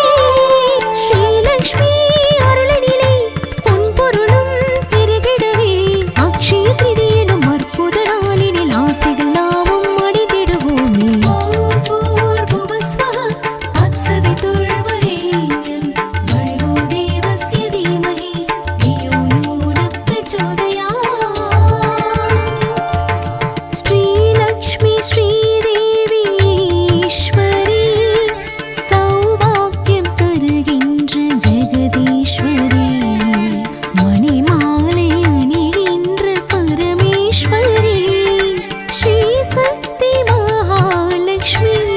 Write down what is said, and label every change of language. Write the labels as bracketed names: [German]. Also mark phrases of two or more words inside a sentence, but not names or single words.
[Tamil] ஸ்ரீலக்ஷ்மி அருளினிலே பொன்பொருளும் பெருகிடவே அக்ஷய திதியெனும் அற்புத நாளினில் ஆசைகள் நாமும் அடைந்திடுவோமே. [Sanskrit] ॐ भूर्भुवस्वः तत्सवितुर्वरेण्यं भर्गो देवस्य धीमहि धियो यो न प्रचोदयात्. [Tamil] ஸ்ரீலக்ஷ்மி ஸ்ரீதேவி ஈஸ்வரி சௌபாக்கியம் தருகின்ற ஜெகதீஸ்வரி, மணிமாலை அணிகின்ற பரமேஸ்வரி, ஸ்ரீ சக்தி மகாலட்சுமி.